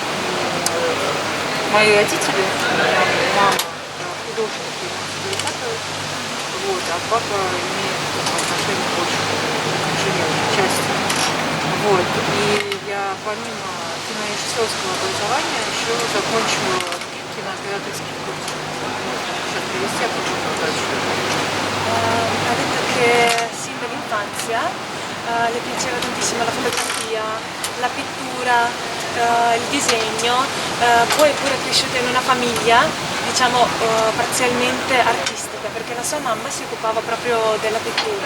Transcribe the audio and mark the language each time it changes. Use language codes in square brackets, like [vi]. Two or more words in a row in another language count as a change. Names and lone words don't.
[ru] Мои родители, мама художник и вот, а папа имеет отношение больше к инженерной части. Вот, и я помимо кинорежиссерского образования еще закончила кинооператорский курс. Сейчас привести, а потом дальше. [it] Ha detto che sin dall'infanzia le piaceva tantissimo la fotografia, la pittura, il disegno, poi è pure cresciuta in una famiglia, diciamo, parzialmente artistica, perché la sua mamma si occupava proprio della pittura.